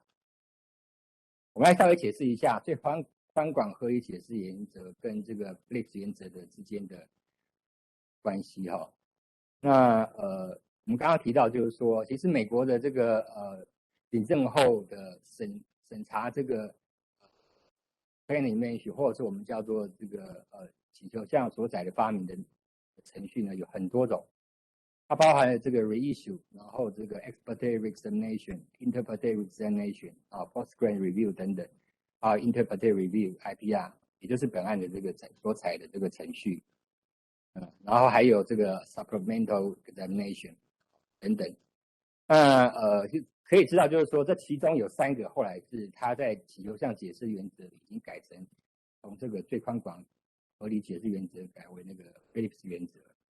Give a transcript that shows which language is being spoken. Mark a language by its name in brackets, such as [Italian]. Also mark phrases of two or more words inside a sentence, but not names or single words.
[Chinese] 我们来稍微解释一下最宽广合理解释原则跟这个 Phillips 原则的之间的关系那我们刚刚提到就是说，其实美国的这个领证后的审查这个 [English] claim mention [Chinese] 或者是我们叫做这个请求项所载的发明的程序呢，有很多种，它包含了这个 reissue， 然后这个 [English] expletive examination、 interpretive examination、 post-grant review [Chinese] 等等 [English] interpretive review、 [Chinese] IPR， 也就是本案的这个所采的这个程序，然后还有这个 [English] supplemental examination [Chinese] 等等。那就可以知道，就是说这其中有3个后来是他在请求项解释原则已经改成从这个最宽广合理解释原则改为那个 Phillips 原则。